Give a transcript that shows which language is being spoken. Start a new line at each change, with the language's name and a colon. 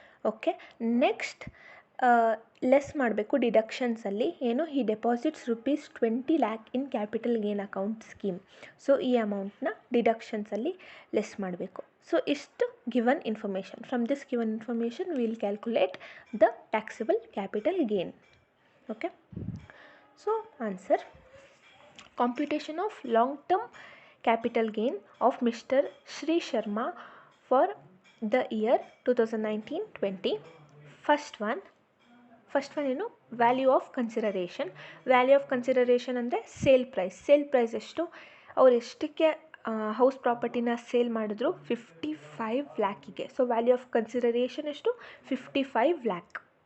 Kannada: Okay, next less ಮಾಡಬೇಕು ಡಿಡಕ್ಷನ್ಸಲ್ಲಿ. ಏನು, ಈ
English: Deposits rupees 20 lakh in capital gain account scheme.
Kannada: So ಈ ಅಮೌಂಟ್ನ ಡಿಡಕ್ಷನ್ಸಲ್ಲಿ ಲೆಸ್ ಮಾಡಬೇಕು. ಸೊ ಇಷ್ಟು
English: Given information. From this given information will calculate the taxable capital gain. Okay, so answer: computation of long-term capital gain of Mr. Shri Sharma for the year 2019-20. First one
Kannada: ಏನು,
English: Value of consideration. Value of consideration
Kannada: ಅಂದರೆ sale price. Sale price ಎಷ್ಟು, ಅವ್ರು ಎಷ್ಟಕ್ಕೆ house ಪ್ರಾಪರ್ಟಿನ sale ಮಾಡಿದ್ರು 55 ಲ್ಯಾಕಿಗೆ.
English: so value of consideration
Kannada: ಎಷ್ಟು
English: 55 lakh.